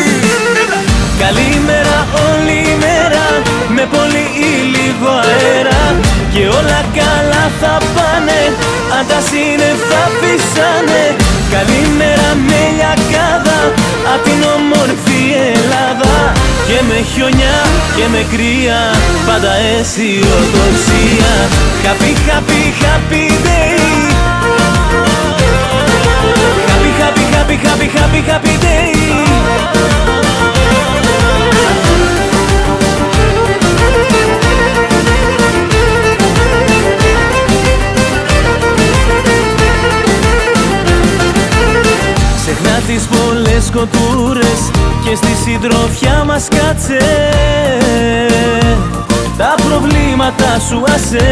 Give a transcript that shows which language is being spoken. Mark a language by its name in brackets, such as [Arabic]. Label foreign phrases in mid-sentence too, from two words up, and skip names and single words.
[Greek] Καλημέρα όλη η μέρα, με πολύ ή λίγο αέρα, και όλα καλά θα πάνε, αν τα σύννεφα φυσάνε. Καλημέρα με λιακάδα, απ' την όμορφη Ελλάδα, και με χιονιά και με κρύα, πάντα αισιοδοξία. [English] Happy, happy, happy day. Happy, happy, happy, happy, happy, happy day. [Greek] Ξεχνά τις πολλές κοτούρες και στη συντροφιά μας κάτσε, τα προβλήματα σου άσε.